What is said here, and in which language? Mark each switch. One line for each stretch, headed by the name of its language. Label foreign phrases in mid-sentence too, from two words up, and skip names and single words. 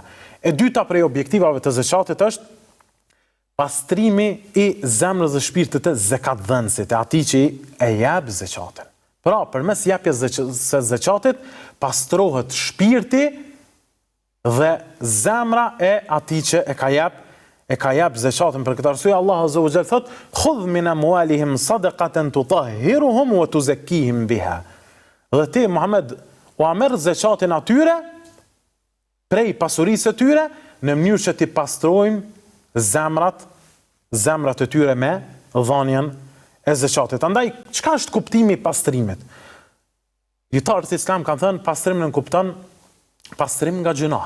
Albanian: E dyta prej objektivave të zakatit është pastrimi i zemrës dhe shpirtit të zakatdhënësit, atij që e jep zakatin. Pra, përmes japjes së zakatit pastrohet shpirti dhe zemra e atij që e ka jep zakatin. Për këtë arsye Allah
Arabic: عز وجل
Albanian: thot:
Arabic: "خذ من أموالهم صدقة تطهرهم وتزكيهم بها."
Albanian: Dhe ti Muhammed u merr zakatin atyre prej pasurisë së tyre në mënyrë që ti pastrojmë zemrat e tyre me dhënien e zakatit. Andaj, çka është kuptimi i pastrimit? Dietarët islam kanë thënë pastrimi në kupton pastrim nga gjunahet.